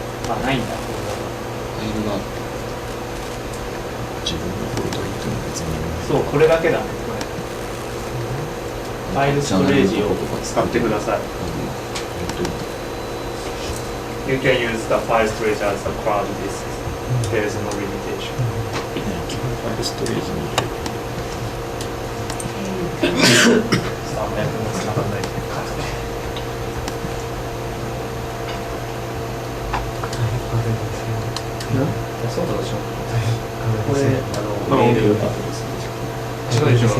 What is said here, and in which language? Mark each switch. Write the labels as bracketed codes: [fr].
[ja] あ、ないんだ、フォルダが。ファイルがある。自分のフォルダに行っても別に。そう、これだけだね、これ。ファイルストレージを使ってください。 [en] You can use the file storage as a cloud disk. There is no limitation. [ja] ファイルストレージに入れる。 300もつながんないで数で。そうだでしょ。これ、メール違うでしょ。